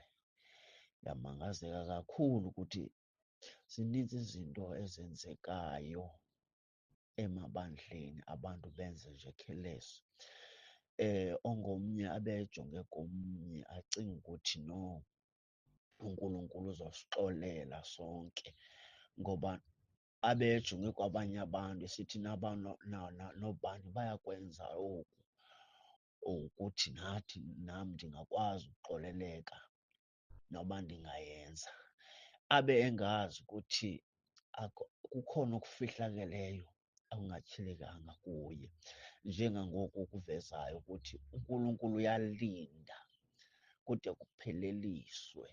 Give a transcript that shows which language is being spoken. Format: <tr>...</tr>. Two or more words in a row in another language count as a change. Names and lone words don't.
<xh>Yamangazeka kakhulu ukuthi zininzi izinto ezenzekayo emabandleni, abantu benze nje khelesi. Ongomnye abejonge komnye acinga ukuthi no, uNkulunkulu uzosixolela sonke ngoba abejonge kwabanye abantu esithi nobani bayakwenza oku, ukuthi nam ndingakwazi ukuxoleleka noba ndingayenza, abe engazi ukuthi kukhona okufihlakeleyo okungatyhilekanga kuye, njengangoku kuvezayo ukuthi uNkulunkulu uyalinda kude kupheleliswe.</xh>